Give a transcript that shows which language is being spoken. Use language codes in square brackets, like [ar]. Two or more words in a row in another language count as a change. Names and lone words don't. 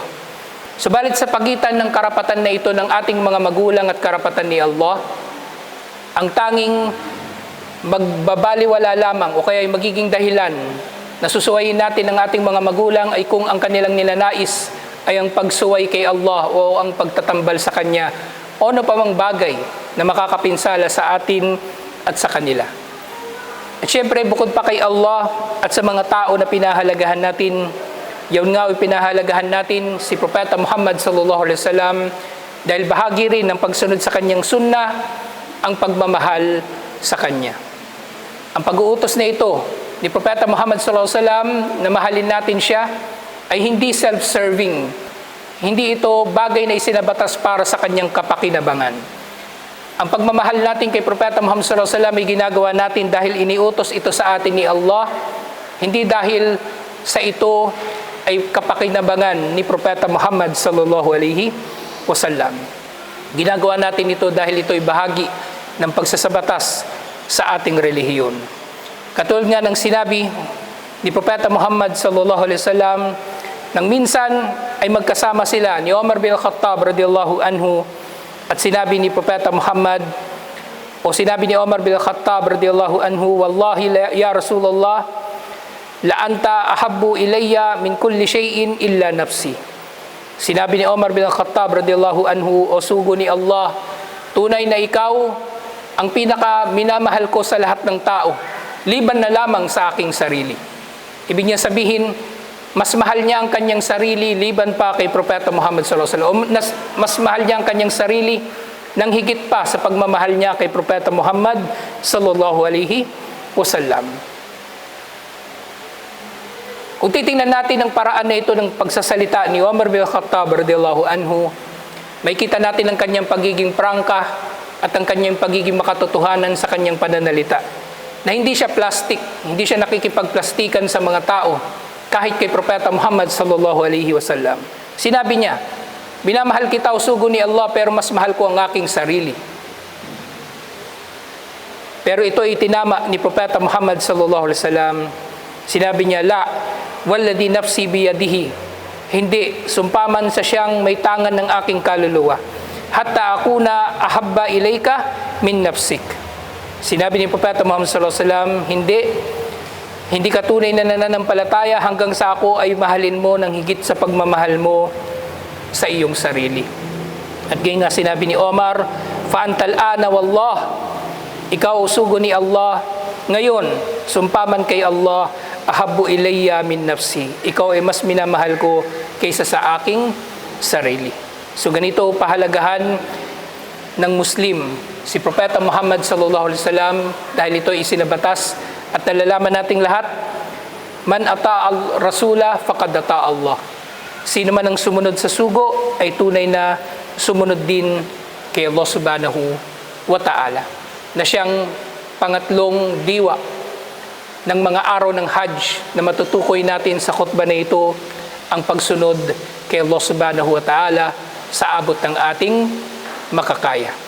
[tl] Subalit sa pagitan ng karapatan na ito ng ating mga magulang at karapatan ni Allah, ang tanging magbabaliwala lamang o kaya ay magiging dahilan na susuwayin natin ng ating mga magulang ay kung ang kanilang nilanais ay ang pagsuway kay Allah o ang pagtatambal sa Kanya o ano pa mang bagay na makakapinsala sa atin at sa kanila. At syempre, bukod pa kay Allah at sa mga tao na pinahalagahan natin, yun nga ay pinahalagahan natin si Propeta Muhammad [ar] صلى الله عليه وسلم, [tl] dahil bahagi rin ng pagsunod sa kanyang sunnah ang pagmamahal sa Kanya. Ang pag-uutos na ito ni Propeta Muhammad [ar] صلى الله عليه وسلم [tl] na mahalin natin siya ay hindi self-serving. Hindi ito bagay na isinabatas para sa kanyang kapakinabangan. Ang pagmamahal natin kay Propeta Muhammad [ar] صلى الله عليه وسلم [tl] ay ginagawa natin dahil iniutos ito sa atin ni Allah, hindi dahil sa ito ay kapakinabangan ni Propeta Muhammad [ar] صلى الله عليه وسلم. [tl] Ginagawa natin ito dahil ito ay bahagi ng pagsasabatas sa ating relihiyon. Katulad nga ng sinabi ni Propeta Muhammad [ar] صلى الله عليه وسلم, [tl] nang minsan ay magkasama sila ni Umar bin Khattab [ar] رضي الله عنه [tl] At sinabi ni Propeta Muhammad, o sinabi ni Omar bin Khattab [ar] رضي الله عنه, "والله يا رسول الله، لأنت أحب إلي من كل شيء إلا نفسي." [tl] Sinabi ni Omar bin Khattab [ar] رضي الله عنه, [tl] o sugo ni Allah, tunay na ikaw ang pinaka minamahal ko sa lahat ng tao, liban na lamang sa aking sarili. Ibig niya sabihin, mas mahal niya ang kanyang sarili liban pa kay Propeta Muhammad [ar] صلى الله عليه وسلم. [tl] Mas mahal niya ang kanyang sarili nang higit pa sa pagmamahal niya kay Propeta Muhammad [ar] صلى الله عليه وسلم. [tl] Kung titingnan natin ang paraan na ito ng pagsasalita ni Umar bin Khattab [ar] رضي الله عنه, [tl] may kita natin ang kanyang pagiging prangka at ang kanyang pagiging makatotohanan sa kanyang pananalita. Na hindi siya plastic, hindi siya nakikipagplastikan sa mga tao, kahit kay Propeta Muhammad [ar] صلى الله عليه وسلم. [tl] Sinabi niya, "Minamahal kita o sugo ni Allah, pero mas mahal ko ang aking sarili." Pero ito ay itinama ni Propeta Muhammad [ar] صلى الله عليه وسلم. [tl] Sinabi niya, [ar] "لا، والذي نفسي بيده." [tl] Hindi, sumpaman sa siyang may tangan ng aking kaluluwa. [ar] "حتى أكون أحب إليك من نفسك." [tl] Sinabi ni Propeta Muhammad [ar] صلى الله عليه وسلم, [tl] hindi ka tunay na nananampalataya hanggang sa ako ay mahalin mo ng higit sa pagmamahal mo sa iyong sarili. At ganyan nga sinabi ni Omar, [ar] "فأنت الآن والله." [tl] Ikaw sugo ni Allah, ngayon, sumpaman kay Allah, [ar] "أحب إلي من نفسي." [tl] Ikaw ay mas minamahal ko kaysa sa aking sarili. So ganito pahalagahan ng Muslim si Propeta Muhammad [ar] صلى الله عليه وسلم, [tl] dahil ito ay isinabatas at nalalaman nating lahat, [ar] من أطاع الرسول فقد أطاع الله. [tl] Sino man ang sumunod sa sugo ay tunay na sumunod din kay Allah [ar] سبحانه وتعالى, [tl] na siyang pangatlong diwa ng mga araw ng Hajj na matutukoy natin sa khutbah na ito, ang pagsunod kay Allah [ar] سبحانه وتعالى [tl] sa abot ng ating makakaya.